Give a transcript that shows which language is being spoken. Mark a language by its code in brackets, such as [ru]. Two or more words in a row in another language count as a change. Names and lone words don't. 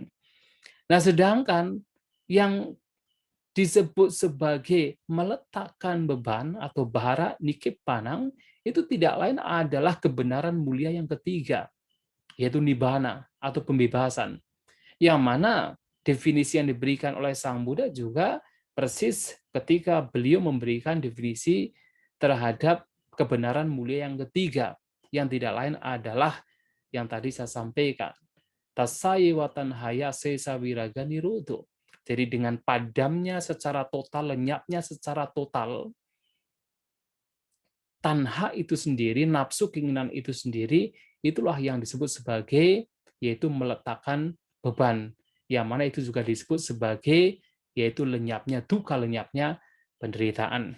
[id] Nah, sedangkan yang disebut sebagai meletakkan beban atau [pi] bara nikibbanang [id] itu tidak lain adalah kebenaran mulia yang ketiga, yaitu nibbana atau pembebasan. Yang mana definisi yang diberikan oleh Sang Buddha juga persis ketika beliau memberikan definisi terhadap kebenaran mulia yang ketiga, yang tidak lain adalah yang tadi saya sampaikan. [pi] Tasayewa tanhaya sesa wiraga nirodho. [id] Jadi dengan padamnya secara total, lenyapnya secara total, tanha itu sendiri, nafsu keinginan itu sendiri, itulah yang disebut sebagai yaitu meletakkan beban. Yang mana itu juga disebut sebagai yaitu lenyapnya duka, lenyapnya penderitaan.